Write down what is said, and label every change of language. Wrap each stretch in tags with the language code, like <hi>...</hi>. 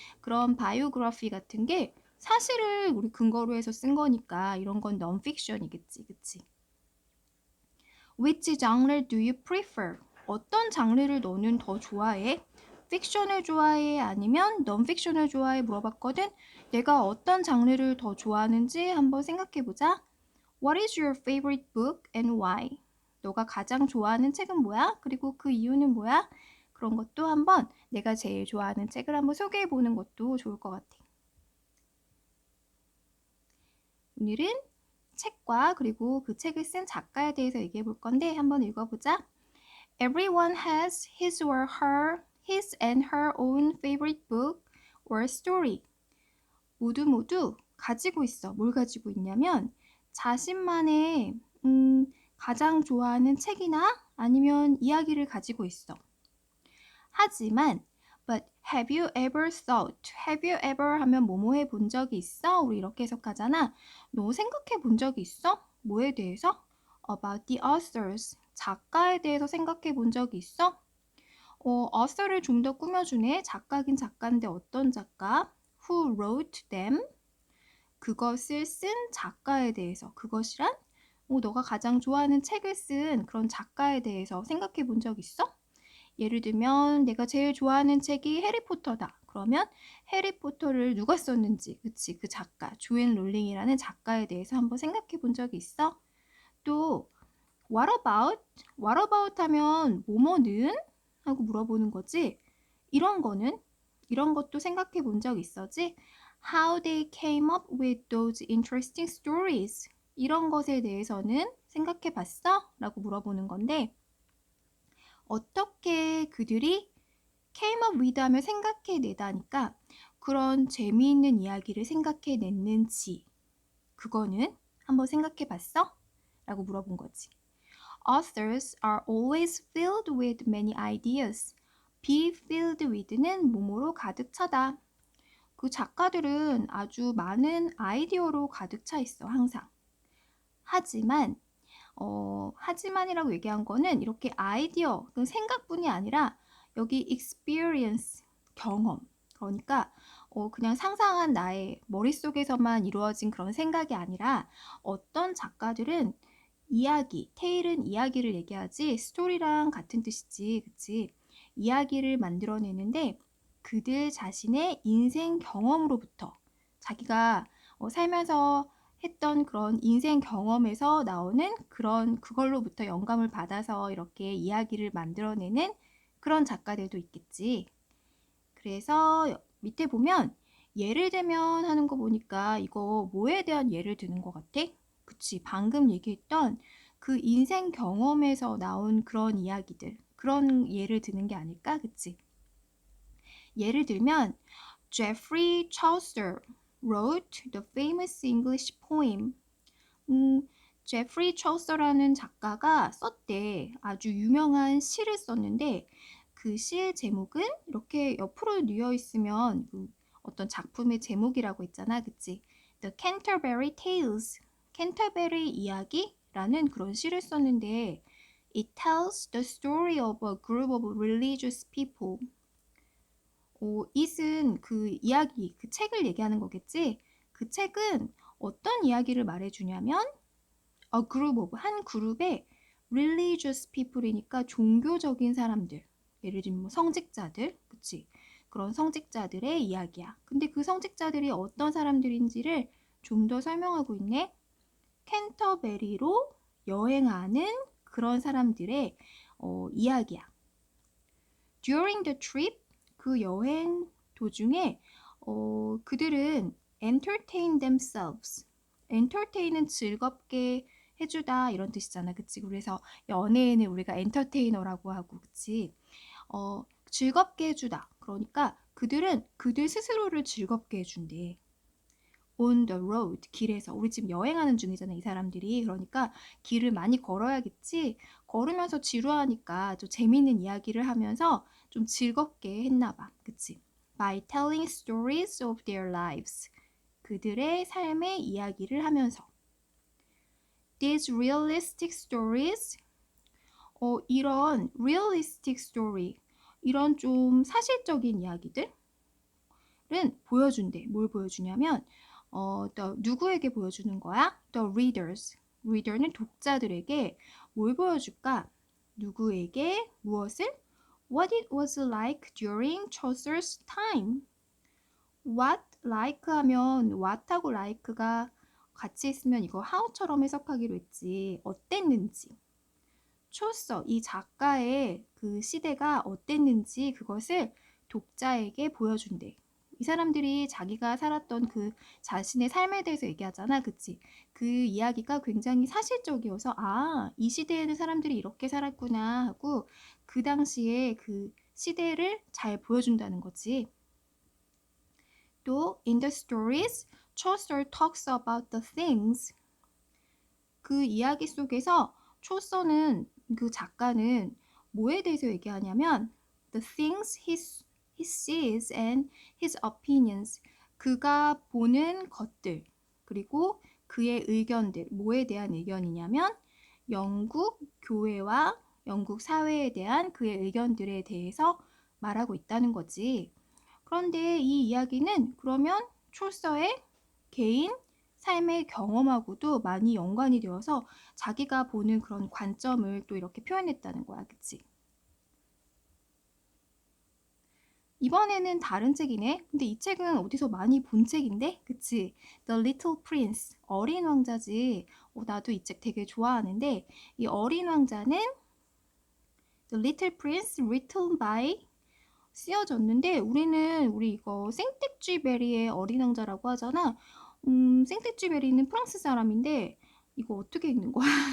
<ko>그런 바이오그래피 같은 게 사실을 우리 근거로 해서 쓴 거니까 이런 건 non-fiction이겠지, 그치?</ko> <en>Which genre do you prefer?</en> <ko>어떤 장르를 너는 더 좋아해? 픽션을 좋아해? 아니면 non-fiction을 좋아해? 물어봤거든. 내가 어떤 장르를 더 좋아하는지 한번 생각해보자.</ko> <en>What is your favorite book and why?</en> <ko>너가 가장 좋아하는 책은 뭐야? 그리고 그 이유는 뭐야? 그런 것도 한번 내가 제일 좋아하는 책을 한번 소개해보는 것도 좋을 것 같아. 오늘은 책과 그리고 그 책을 쓴 작가에 대해서 얘기해 볼 건데 한번 읽어보자.</ko> <en>Everyone has his and her own favorite book or story.</en> <ko>모두 가지고 있어. 뭘 가지고 있냐면 자신만의 가장 좋아하는 책이나 아니면 이야기를 가지고 있어. 하지만</ko> <en>but have you ever</en> <ko>하면 뭐뭐 해 본 적이 있어? 우리 이렇게 해석하잖아. 너 생각해 본 적이 있어? 뭐에 대해서?</ko> <en>About the authors.</en> <ko>작가에 대해서 생각해 본 적이 있어? author를 좀 더 꾸며주네. 작가긴 작가인데 어떤 작가?</ko> <en>Who wrote them?</en> <ko>그것을 쓴 작가에 대해서. 그것이란? 너가 가장 좋아하는 책을 쓴 그런 작가에 대해서 생각해 본 적 있어? 예를 들면 내가 제일 좋아하는 책이 해리포터다. 그러면 해리포터를 누가 썼는지, 그치? 그 작가, 조앤 롤링이라는 작가에 대해서 한번 생각해 본 적이 있어? 또</ko> <en>what about</en> <ko>하면 뭐뭐는? 하고 물어보는 거지. 이런 것도 생각해 본 적 있어지?</ko> <en>How they came up with those interesting stories.</en> <ko>이런 것에 대해서는 생각해 봤어? 라고 물어보는 건데 어떻게 그들이</ko> <en>came up with</en> <ko>하면 생각해내다니까 그런 재미있는 이야기를 생각해냈는지 그거는 한번 생각해봤어? 라고 물어본 거지.</ko> <en>Authors are always filled with many ideas. be filled with는</en> <ko>뭐뭐로 가득 차다. 그 작가들은 아주 많은 아이디어로 가득 차 있어, 항상. 하지만 하지만이라고 얘기한 거는 이렇게 아이디어, 그 생각뿐이 아니라 여기 experience, 경험. 그러니까 그냥 상상한 나의 머릿속에서만 이루어진 그런 생각이 아니라 어떤 작가들은 이야기, 테일은 이야기를 얘기하지 스토리랑 같은 뜻이지, 그치? 이야기를 만들어내는데 그들 자신의 인생 경험으로부터 자기가 살면서 했던 그런 인생 경험에서 나오는 그걸로부터 영감을 받아서 이렇게 이야기를 만들어내는 그런 작가들도 있겠지. 그래서 밑에 보면 예를 들면 하는 거 보니까 이거 뭐에 대한 예를 드는 것 같아? 그치, 방금 얘기했던 그 인생 경험에서 나온 그런 이야기들, 그런 예를 드는 게 아닐까? 그치? 예를 들면</ko> <en>Geoffrey Chaucer wrote the famous English poem.</en> <ko>제프리 처서라는 작가가 썼대. 아주 유명한 시를 썼는데 그 시의 제목은 이렇게 옆으로 뉘어 있으면 어떤 작품의 제목이라고 했잖아. 그치?</ko> <en>The Canterbury Tales.</en> <ko>캔터베리 이야기라는 그런 시를 썼는데</ko> <en>It tells the story of a group of religious people.</en> <ko>it은 그 이야기, 그 책을 얘기하는 거겠지? 그 책은 어떤 이야기를 말해주냐면</ko> <en>a group of,</en> <ko>한 그룹의</ko> <en>religious people</en> <ko>이니까 종교적인 사람들. 예를 들면 뭐 성직자들, 그치? 그런 성직자들의 이야기야. 근데 그 성직자들이 어떤 사람들인지를 좀 더 설명하고 있네. 캔터베리로 여행하는 그런 사람들의 이야기야.</ko> <en>During the trip,</en> <ko>그 여행 도중에 그들은</ko> <en>entertain themselves.</en> <ko>entertain은 즐겁게 해주다 이런 뜻이잖아, 그치? 그래서 연예인을 우리가 엔터테이너라고 하고, 그치? 즐겁게 해주다. 그러니까 그들은 그들 스스로를 즐겁게 해준대.</ko> <en>On the road,</en> <ko>길에서. 우리 지금 여행하는 중이잖아, 이 사람들이. 그러니까 길을 많이 걸어야겠지. 걸으면서 지루하니까 좀 재밌는 이야기를 하면서 좀 즐겁게 했나 봐. 그치?</ko> <en>By telling stories of their lives.</en> <ko>그들의 삶의 이야기를 하면서.</ko> <en>These realistic stories,</en> <ko>이런</ko> <en>realistic story,</en> <ko>이런 좀 사실적인 이야기들은 보여준대. 뭘 보여주냐면, 누구에게 보여주는 거야?</ko> <en>The readers.</en> <ko>reader는 독자들에게 뭘 보여줄까? 누구에게 무엇을?</ko> <en>What it was like during Chaucer's time. What, like</en> <ko>하면 what하고 like가 같이 있으면 이거 how처럼 해석하기로 했지. 어땠는지. 초서, 이 작가의 그 시대가 어땠는지 그것을 독자에게 보여준대. 이 사람들이 자기가 살았던 그 자신의 삶에 대해서 얘기하잖아. 그치? 그 이야기가 굉장히 사실적이어서 이 시대에는 사람들이 이렇게 살았구나 하고 그 당시에 그 시대를 잘 보여준다는 거지.</ko> <en>또 in the stories, Chaucer talks about the things.</en> <ko>그 이야기 속에서 초서는 그 작가는 뭐에 대해서 얘기하냐면</ko> <en>the things he sees and his opinions.</en> <ko>그가 보는 것들 그리고 그의 의견들. 뭐에 대한 의견이냐면 영국 교회와 영국 사회에 대한 그의 의견들에 대해서 말하고 있다는 거지. 그런데 이 이야기는 그러면 초서의 개인 삶의 경험하고도 많이 연관이 되어서 자기가 보는 그런 관점을 또 이렇게 표현했다는 거야. 그치? 이번에는 다른 책이네. 근데 이 책은 어디서 많이 본 책인데? 그치?</ko> <en>The Little Prince,</en> <ko>어린 왕자지. 나도 이 책 되게 좋아하는데 이 어린 왕자는</ko> <en>The Little Prince written by</en> <ko>쓰여졌는데 우리 이거 생텍쥐베리의 어린 왕자라고 하잖아. 생텍쥐베리는 프랑스 사람인데 이거 어떻게 읽는 거야?</ko>